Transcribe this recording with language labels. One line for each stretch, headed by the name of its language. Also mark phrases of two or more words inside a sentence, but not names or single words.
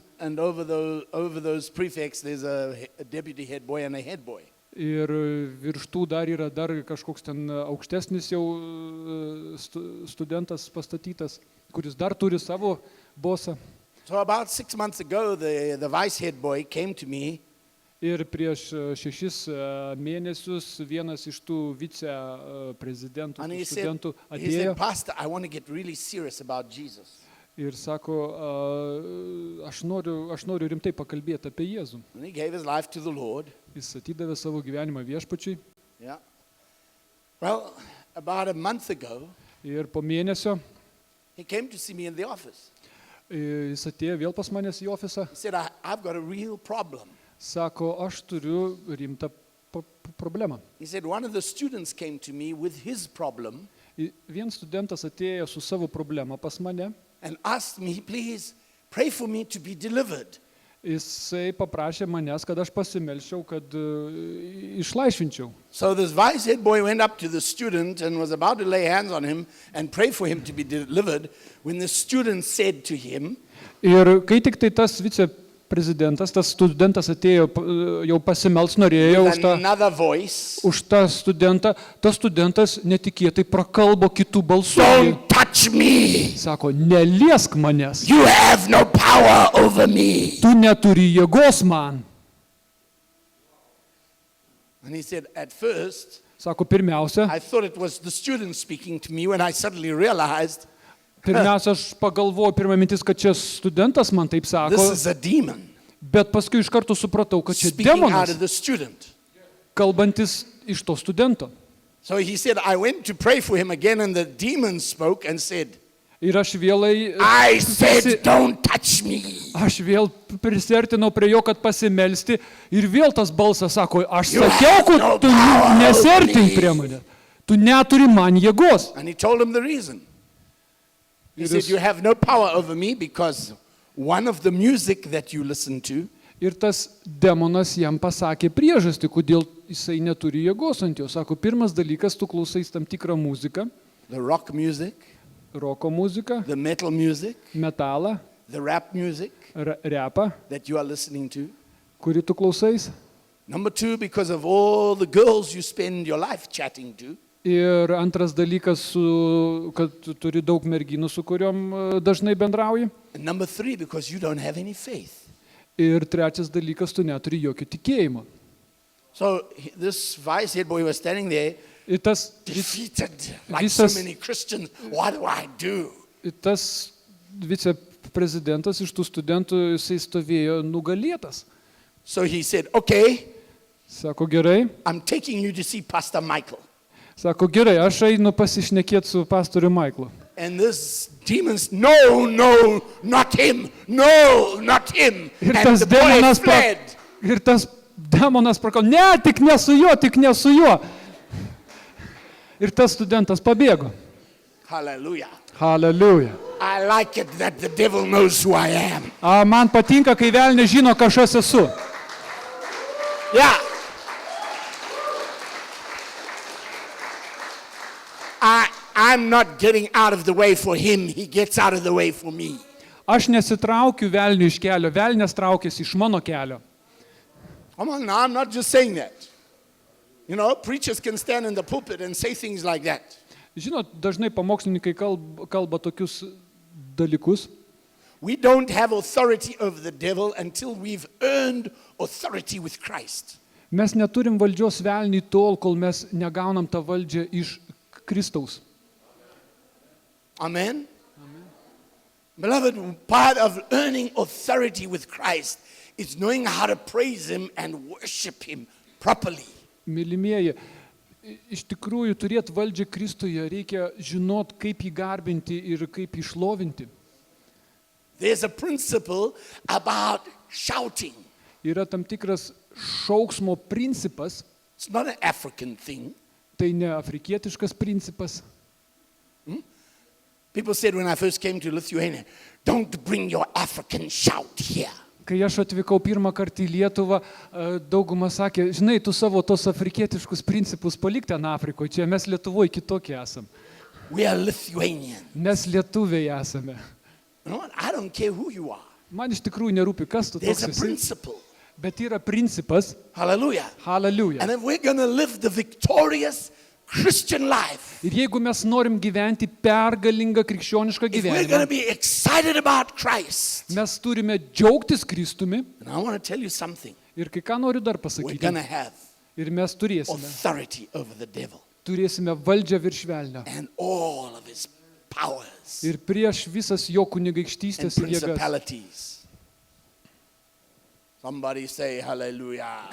English: And over those prefects, there's a deputy head boy and a head boy.
Lithuanian: Ir virš tų dar yra kažkoks ten aukštesnis jau studentas pastatytas, kuris dar turi savo bosą.
English: So about 6 months ago, the vice head boy came to me.
Lithuanian: Ir prieš 6 mėnesius vienas iš tų viceprezidentų
English: And he
Lithuanian: studentų
English: said,
Lithuanian: atėjo
English: Pastor, I want to get really serious about Jesus.
Lithuanian: ir sako, aš noriu rimtai pakalbėti apie Jėzų.
English: And he gave his life to the Lord.
Lithuanian: Jis atidavė savo gyvenimą viešpačiui.
English: Yeah. Well, about a month ago,
Lithuanian: Ir po mėnesio
English: he came to see me in the office.
Lithuanian: jis atėjo vėl pas manęs į ofisą.
English: He said, I've got a real problem.
Lithuanian: Sako, aš turiu rimtą problemą.
English: He said, one of the students came to me with his problem
Lithuanian: Vien studentas atėjo su savo problema pas mane.
English: and asked me, please pray for me to be delivered.
Lithuanian: Jisai paprašė manęs, kad aš pasimelčiau, kad išlaisvinčiau.
English: So this vice head boy went up to the student and was about to lay hands on him and pray for him to be delivered when the student said to him,
Lithuanian: Ir kai tik tai tas viceprezidentas, tas studentas atėjo, jau pasimelts norėjo
English: with another voice,
Lithuanian: už tą studentą, tas studentas netikėtai prakalbo kitų balsų.
English: don't touch me.
Lithuanian: Sako, neliesk manęs,
English: You have no power over me.
Lithuanian: tu neturi jėgos man.
English: And he said, at first,
Lithuanian: Sako, pirmiausia,
English: I thought it was the student speaking to me when I suddenly realized
Lithuanian: aš pagalvojau, pirma mintis, kad čia studentas man taip
English: this
Lithuanian: sako,
English: is a demon
Lithuanian: bet paskui iš karto supratau, kad čia
English: speaking out
Lithuanian: demonas,
English: of the student.
Lithuanian: kalbantis iš to studento.
English: So he said, I went to pray for him again and the demon spoke and said,
Lithuanian: Ir aš vėlai
English: I said, don't touch me.
Lithuanian: Aš vėl prisertinau prie jo, kad pasimelsti ir vėl tas balsas sako, aš
English: You
Lithuanian: sakiau,
English: have
Lithuanian: kad
English: no
Lithuanian: tu
English: power
Lithuanian: nesertink
English: over me.
Lithuanian: prie mane, tu neturi man jėgos.
English: And he told him the reason. He It said, is- you have no power over me because one of the music that you listen to
Lithuanian: Ir tas demonas jam pasakė priežastį, kodėl jisai neturi jėgos ant jo. Sako, pirmas dalykas, tu klausais tam tikrą muziką,
English: the rock music,
Lithuanian: roko muziką,
English: the metal music,
Lithuanian: metalą,
English: the rap music
Lithuanian: repą,
English: that you are listening to.
Lithuanian: kurį tu klausais.
English: Number two, because of all the girls you spend your life chatting to.
Lithuanian: Ir antras dalykas, kad tu turi daug merginų, su kuriuom dažnai bendrauji.
English: And number three, because you don't have any faith.
Lithuanian: Ir trečias dalykas, tu neturi jokio tikėjimo.
English: So this vice head boy was standing there,
Lithuanian: Ir tas
English: defeated, like so
Lithuanian: Visas-
English: many Christians. What do I do?
Lithuanian: Tas viceprezidentas iš tų studentų, jisai stovėjo nugalėtas.
English: So he said, okay,
Lithuanian: Sako, gerai.
English: I'm taking you to see Pastor Michael.
Lithuanian: Sako, gerai, aš einu pasišnekėti su pastoriu Maiklu.
English: And this demon's, no, not him. No, not him.
Lithuanian: Ir
English: And
Lithuanian: tas
English: the boy
Lithuanian: demonas,
English: fled.
Lithuanian: ir tas demonas prakal, ne, tik ne su juo, tik ne su juo. Ir tas studentas pabėgo.
English: Hallelujah.
Lithuanian: Hallelujah.
English: I like it that the devil knows who I am.
Lithuanian: Man patinka, kai velnė žino, kas aš esu.
English: Yeah. I'm not getting out of the way for him. He gets out of the way for me.
Lithuanian: Aš nesitraukiu velnių iš kelio, velnės traukiasi iš mano kelio.
English: Come on now, I'm not just saying that. You know, preachers can stand in the pulpit and say things like that.
Lithuanian: Žinot, dažnai pamokslininkai kalba tokius dalykus.
English: We don't have authority over the devil until we've earned authority with Christ.
Lithuanian: Mes neturim valdžios velniui tol, kol mes negaunam tą valdžią iš Kristaus.
English: Amen? Beloved, part of earning authority with Christ is knowing how to praise Him and worship Him properly.
Lithuanian: Mylimieji, iš tikrųjų turėti valdžią Kristuje reikia žinot, kaip jį garbinti ir kaip jį šlovinti.
English: There's a principle about shouting.
Lithuanian: Yra tam tikras šauksmo principas,
English: It's not an African thing.
Lithuanian: tai ne afrikietiškas principas.
English: People said when I first came to Lithuania, don't bring your African shout here.
Lithuanian: Kai aš atvykau pirmą kartą į Lietuvą, dauguma sakė, žinai, tu savo tos afrikietiškus principus palik ten Afrikoje, čia mes Lietuvoje kitokie esam.
English: We are Lithuanian.
Lithuanian: Mes lietuviai esame.
English: You know what? I don't care who you are.
Lithuanian: Man iš tikrųjų nerūpi, kas tu
English: There's
Lithuanian: toks
English: a
Lithuanian: esi,
English: principle.
Lithuanian: bet yra principas,
English: Hallelujah.
Lithuanian: hallelujah.
English: And if we're going to live the victorious Christian life,
Lithuanian: Ir jeigu mes norim gyventi pergalingą krikščionišką
English: if we're going to
Lithuanian: gyvenimą,
English: be excited about Christ,
Lithuanian: mes turime džiaugtis Kristumi.
English: and I want to tell you something,
Lithuanian: Ir kai ką noriu dar
English: we're
Lithuanian: pasakyti,
English: going to have
Lithuanian: ir mes turėsime
English: authority over the devil
Lithuanian: valdžią virš velnio.
English: and all of his powers
Lithuanian: Ir prieš visas jo
English: and
Lithuanian: kunigaikštystės jėgas.
English: principalities. Somebody say hallelujah.